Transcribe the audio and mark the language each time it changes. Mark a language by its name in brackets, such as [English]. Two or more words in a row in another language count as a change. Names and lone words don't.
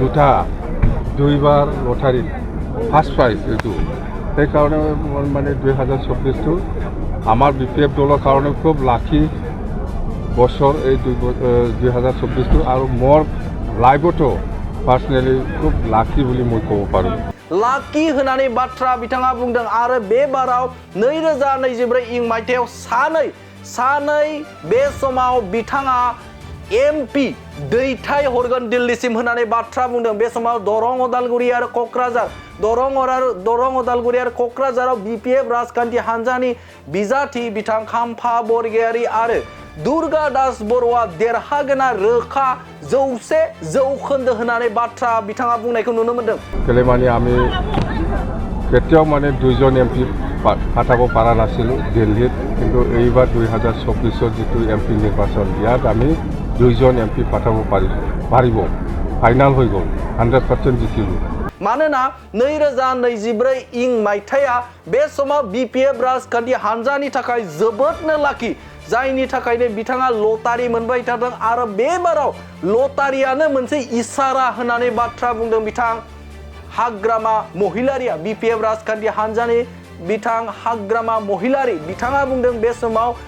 [Assamese] দুইবাৰ লটাৰী ফাৰ্ষ্ট প্ৰাইজ এইটো সেইকাৰণে মই মানে 2024টো আমাৰ বিপিএফ দলৰ কাৰণে খুব লাকি বছৰ এই 2024টো আৰু মোৰ লাইফতো পাर्सनेलि খুব লাকি বুলি মই ক'ব পাৰোঁ [Bodo] लाखि होननानै बाथ्रा बिथाङा बुंदों आरो बे बाराव 2024 इं मायथाइयाव सानै बे समाव बिथाङा एमपि दैथाय हरगोन दिल्लीसिम होननानै बाथ्रा बुंदों बे समाव दरं उदालगुरि आरो क'क्राझार दरं उदालगुरि आरो क'क्राझाराव बीपीएफ राजखान्थि हान्जानि बिजाथि बिथां खाम्फा बरगयारि आरो दुर्गा दास बर'आ देरहागोना रोखा 100% होननानै बाथ्रा बिथाङा बुंनायखौ नुनो मोनदों [Assamese] কেলে মানে আমি केতিয়াও মানে দুইজন এমপি পাঠাব পৰা নাছিলোঁ দিল্লীত কিন্তু এইবাৰ 2024 যিটো এমপি নিৰ্বাচন ইয়াত আমি দুইজন এমপি পাঠাব পাৰিব ফাইনাল হৈ গ'ল 100% জিকিলোঁ [Bodo] मानोना 2024 इं मायथाइया बे समाव बीपीएफ राजखान्थि हान्जानि थाखाय जोबोदनो लाखि जायनि थाखायनो बिथाङा लटारि मोनबाय थादों आरो बे बाराव लटारियानो मोनसे इसारा होननानै बाथ्रा बुंदों बिथां हाग्रामा महिलारिया बीपीएफ राजखान्थि हान्जानि बिथां हाग्रामा महिलारि बिथाङा बुंदों बे समाव